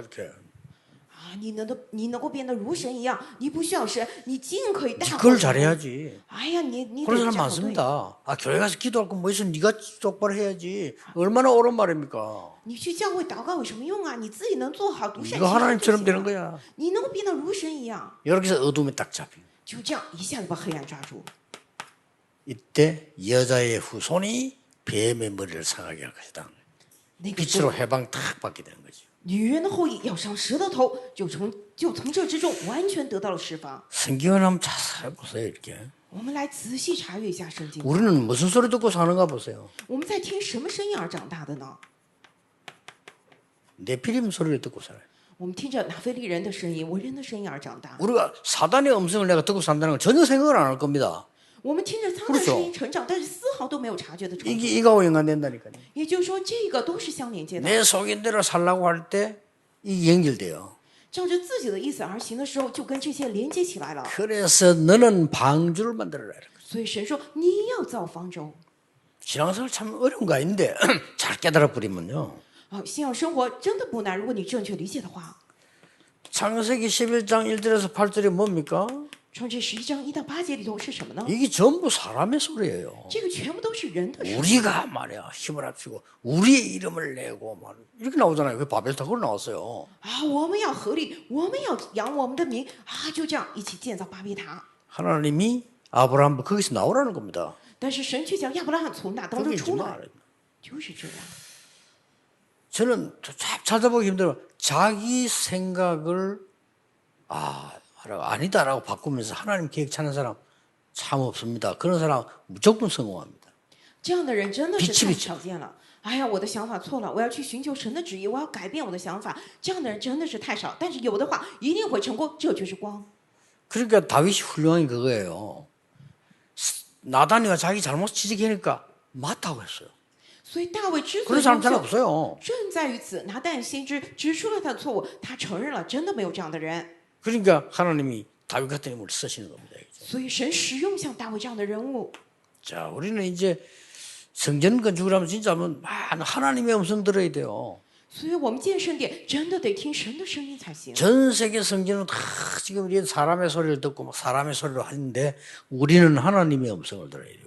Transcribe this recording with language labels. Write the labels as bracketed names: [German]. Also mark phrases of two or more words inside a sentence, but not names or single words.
[Korean] 이렇게. [Chinese] 你能够变得如神一样，你不需要神，你尽可以大获 [Korean] 그걸 [Chinese] 成功。 [Korean] 잘해야지. [Chinese] 哎呀，你 [Korean] 그런 [Chinese] 得 [Korean] 사람 [Chinese] 这样对。 [Korean] 많습니다. 교회 가서 기도할 건 뭐 있어? 네가 똑바로 해야지. 얼마나 옳은 말입니까? [Chinese] 你去教会祷告有什么用啊？你自己能做好独善其 [Korean] 네가 [Chinese] 身就 [Korean] 하나님처럼 [Chinese] 行 [Korean] 되는 [Chinese] 了。 [Korean] 거야. [Chinese] 你能够变得如神一样， [Korean] 여기서 어둠에 딱 잡혀. [Chinese] 就这样一下子把黑暗抓住。 [Korean] 이때 여자의 후손이 뱀의 머리를 상하게 할 것이다. [Chinese] 那个 [Korean] 빛으로 해방 탁 받게 되는 거죠. [Chinese] 女人的后裔要上蛇的头，就从这之中完全得到了释放。 [Korean] 성경을 한번 자세히 보세요. 이렇게. [Chinese] 我们来仔细查阅一下圣经。 [Korean] 우리는 무슨 소리 듣고 사는가 보세요. [Chinese] 我们在听什么声音而长大的呢？ [Korean] 네피림 소리를 듣고 살아요. [Chinese] 我们听着拿非利人的声音、为人的声音而长大。 [Korean] 우리가 사단의 음성을 내가 듣고 산다는 걸 전혀 생각을 안 할 겁니다. [Chinese] 我们听着撒旦声音成长，但是丝毫都没有察觉的冲突。 [Korean] 이가고 연관된다니까요. [Chinese] 也就是说，这个都是相连接的。 [Korean] 내 속인대로 살라고 할 때 이게 연결돼요. [Chinese] 照着自己的意思而行的时候，就跟这些连接起来了。 [Korean] 그래서 너는 방주를 만들어라. [Chinese] 所以神说你要造方舟。 [Korean] 신앙생활 참 어려운 거 아닌데 잘 깨달아 버리면요. [Chinese] 信仰生活真的不难，如果你正确理解的话。 [Korean] 창세기 11장 1절에서 8절이 뭡니까? [Chinese] 创世11章1到8节里头是什么呢？ [Korean] 이게 전부 사람의 소리예요. [Chinese] 这个全部都是人的声音。 [Korean] 우리가 말이야 힘을 합치고 우리의 이름을 내고 말 이렇게 나오잖아요. 그 바벨탑으로 나왔어요. [Chinese] 我们要合力，我们要扬我们的名就这样一起建造巴别塔。 [Korean] 하나님이 아브라함 거기서 나오라는 겁니다. [Chinese] 但是神却叫亚伯拉罕从那当中 [Korean] 거기 [Chinese] 出 [Korean] 있지 [Chinese] 来， [Korean] 마. [Chinese] 就是这样。 [Korean] 저는 찾아보기 힘들어. 자기 생각을 아니다라고 바꾸면서 하나님 계획 찾는 사람 참 없습니다. 그런 사람 무조건 성공합니다. [Chinese] 这样的人真的是 [Korean] 빛이 [Chinese] 太 [Korean] 비쳐. [Chinese] 少见了。哎呀，我的想法错了，我要去寻求神的旨意，我要改变我的想法。这样的人真的是太少，但是有的话一定会成功，这就是光。 [Korean] 그러니까 다윗이 훌륭한 게 그거예요. 나단이가 자기 잘못 지적하니까 맞다고 했어요. [Chinese] 所以大卫之所 [Korean] 그런 [Chinese] 以 [Korean] 사람 [Chinese] 优 [Korean] 잘 [Chinese] 秀， [Korean] 없어요. [Chinese] 正在于此。拿但先知指出了他的错误，他承认了，真的没有这样的人。 [Korean] 그러니까 하나님이 다윗 같은 인물을 쓰시는 겁니다. [Chinese] 所以神使用像大卫这样的人物。 [Korean] 자, 우리는 이제 성전 건축을 하면 진짜 많은 하나님의 음성 들어야 돼요. [Chinese] 所以我们建圣殿真的得听神的声音才行。 [Korean] 전 세계 성전은 다 지금 우리 사람의 소리를 듣고 막 사람의 소리로 하는데 우리는 하나님의 음성을 들어야 돼요.